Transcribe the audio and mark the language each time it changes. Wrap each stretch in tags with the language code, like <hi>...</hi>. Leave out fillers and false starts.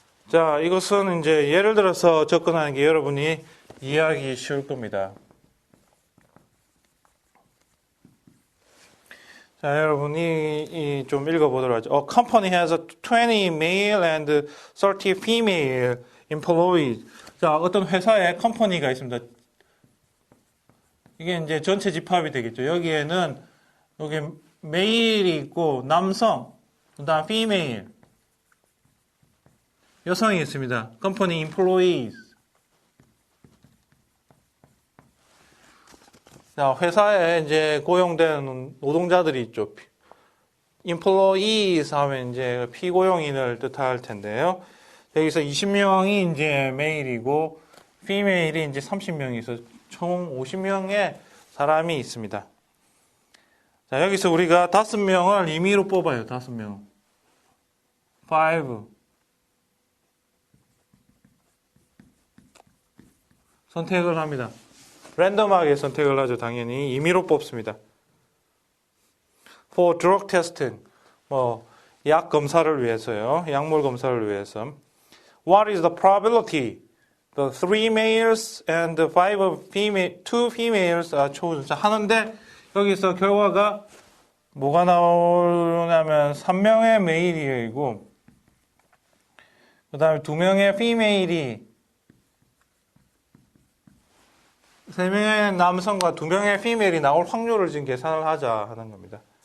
<ko>자, 이것은 이제 예를 들어서 접근하는 게 여러분이 이해하기 쉬울 겁니다. 자, 여러분이 좀 읽어보도록 하죠.</ko> <en>A company has 20 male and 30 female employees.</en> <ko>자, 어떤 회사에 컴퍼니가 있습니다. 이게 이제 전체 집합이 되겠죠. 여기에는 여기 메일이 있고 남성, 그다음 female 여성이 있습니다.</ko> <en>company employees.</en> <ko>자, 회사에 이제 고용된 노동자들이 있죠. employees 하면 이제 피고용인을 뜻할 텐데요. 여기서 20명이 이제 메일이고, female이 이제 30명이 있어서 총 50명의 사람이 있습니다. 자, 여기서 우리가 5명을 임의로 뽑아요. 5명. 5. 선택을 합니다. 랜덤하게 선택을 하죠. 당연히 임의로 뽑습니다.</ko> <en>For drug testing,</en> <ko>약 검사를 위해서요. 약물 검사를 위해서.</ko> <en>What is the probability? The 3 males and 2 females are chosen.</en> <ko>자, 하는데 여기서 결과가 뭐가 나오냐면 3명의 메일이고 그 다음에 2명의 피메일이 3명의 남성과 2명의 피메일이 나올 확률을 지금 계산을 하자 하는 겁니다.</ko>